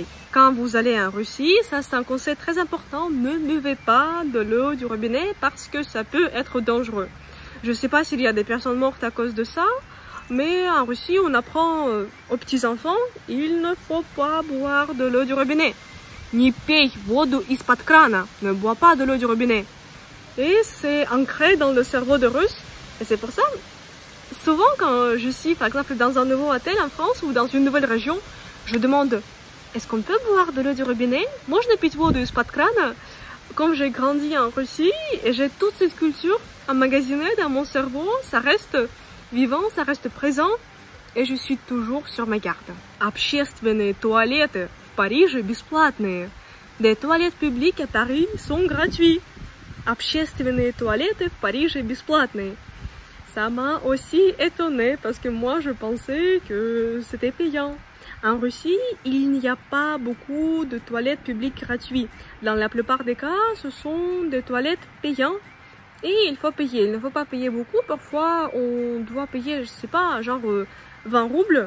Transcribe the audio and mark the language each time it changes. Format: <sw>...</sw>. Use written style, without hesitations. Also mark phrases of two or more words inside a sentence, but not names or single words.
<fr>Quand vous allez en Russie, ça c'est un conseil très important, ne buvez pas de l'eau du robinet parce que ça peut être dangereux. Je ne sais pas s'il y a des personnes mortes à cause de ça, mais en Russie on apprend aux petits-enfants, il ne faut pas boire de l'eau du robinet.</fr> <ru>Не пей воду из-под крана,</ru> <fr>ne bois pas de l'eau du robinet. Et c'est ancré dans le cerveau de Russe, et c'est pour ça, souvent quand je suis par exemple dans un nouveau hôtel en France ou dans une nouvelle région, je demande est-ce qu'on peut boire de l'eau du robinet? Moi, je ne</fr> <ru>pite воду из-под крана.</ru> <fr>Comme j'ai grandi en Russie et j'ai toute cette culture emmagasinée dans mon cerveau, ça reste vivant, ça reste présent et je suis toujours sur mes gardes.</fr> <ru>Общественные туалеты в Париже бесплатные.</ru> <fr>Des toilettes publiques à Paris sont gratuits.</fr> <ru>Общественные туалеты в Париже бесплатные.</ru> <fr>Ça m'a aussi étonnée parce que moi, je pensais que c'était payant. En Russie, il n'y a pas beaucoup de toilettes publiques gratuites. Dans la plupart des cas, ce sont des toilettes payantes et il faut payer. Il ne faut pas payer beaucoup. Parfois, on doit payer, je sais pas, genre 20 roubles.</fr>